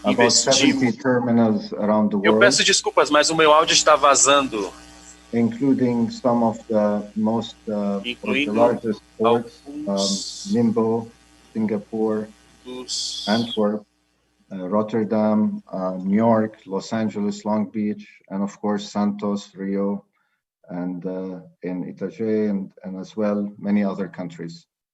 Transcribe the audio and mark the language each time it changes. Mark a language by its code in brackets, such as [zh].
[en] about 70 terminals around the world. [pt] Eu peço desculpas, mas o meu áudio está vazando. [en] Including some of the most of the largest ports, Ningbo, Singapore, Antwerp, Rotterdam, New York, Los Angeles, Long Beach, and of course Santos, Rio, and in Itajaí, and as well many other countries.